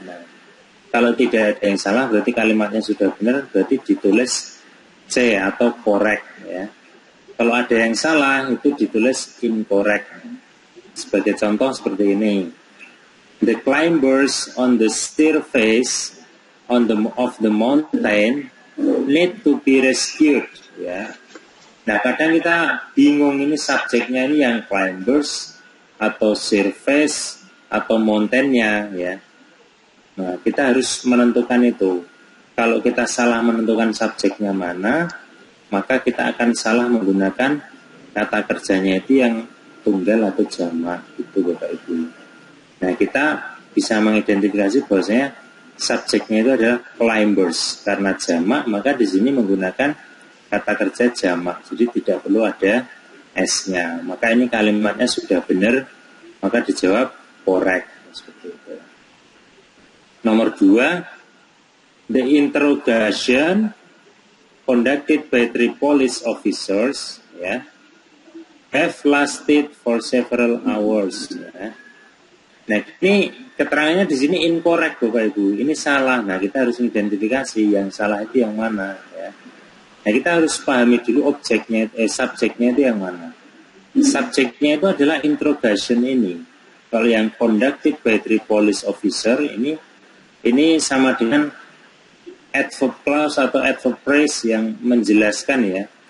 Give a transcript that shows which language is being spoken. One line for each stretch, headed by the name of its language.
Indonesian: Nah, kalau tidak ada yang salah berarti kalimatnya sudah benar, berarti ditulis C atau correct, ya. Kalau ada yang salah itu ditulis incorrect. Sebagai contoh seperti ini.
English: The climbers on the staircase of the mountain need to be rescued,
Indonesian: ya. Nah, kadang kita bingung ini subjeknya ini yang climbers atau surface atau mountainnya, ya. Nah, kita harus menentukan itu. Kalau kita salah menentukan subjeknya mana, maka kita akan salah menggunakan kata kerjanya itu yang tunggal atau jamak, itu Bapak Ibu. Nah, kita bisa mengidentifikasi bahwasanya subjeknya itu adalah climbers. Karena jamak, maka di sini menggunakan kata kerja jamak, jadi tidak perlu ada S-nya. Maka ini kalimatnya sudah benar, maka dijawab correct. Seperti itu. Nomor 2,
English: the interrogation conducted by 3 police officers,
Indonesian: ya,
English: have lasted for several hours.
Indonesian: Ya. Nah, ini keterangannya di sini incorrect, Bapak Ibu. Ini salah. Nah, kita harus identifikasi yang salah itu yang mana, ya. Nah, kita harus pahami dulu subjeknya itu yang mana. Subjeknya itu adalah interrogation ini. Kalau yang
English: conducted by 3 police officer
Indonesian: ini sama dengan adverb clause atau adverb phrase yang menjelaskan, ya.